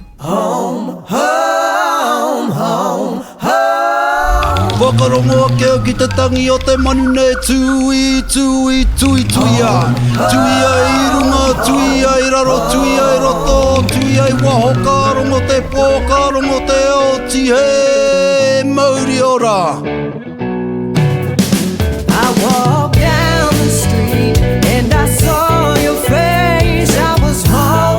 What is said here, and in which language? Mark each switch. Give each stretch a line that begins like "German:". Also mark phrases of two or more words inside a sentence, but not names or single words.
English: Home, home, home, home.
Māori: Wakarongoa keo ki te tangi o te manu nei tui, tui, tui, tui a. Tui ai runga, tui ai raro, tui ai roto, tui ai waho karongo te pō, karongo te oti he mauri ora.
English: I walked down the street and I saw your face. I was home.